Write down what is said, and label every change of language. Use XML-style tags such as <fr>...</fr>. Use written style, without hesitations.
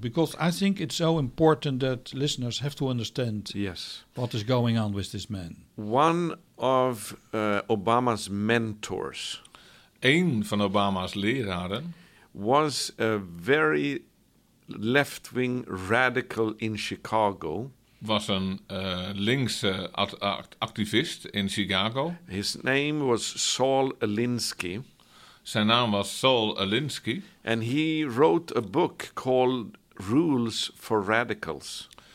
<en>Because I think it's so important that listeners have to understand yes. what is going on with this man. One of Obama's mentors...</en> <nl>Een van Obama's leraren</nl> <en>was a very left-wing radical in Chicago.</en> <nl>was een linkse activist in Chicago.</nl> <en>His name was Saul Alinsky.</en> <nl>Zijn naam was Saul Alinsky.</nl> <en>And he wrote a book called Rules for Radicals.</en>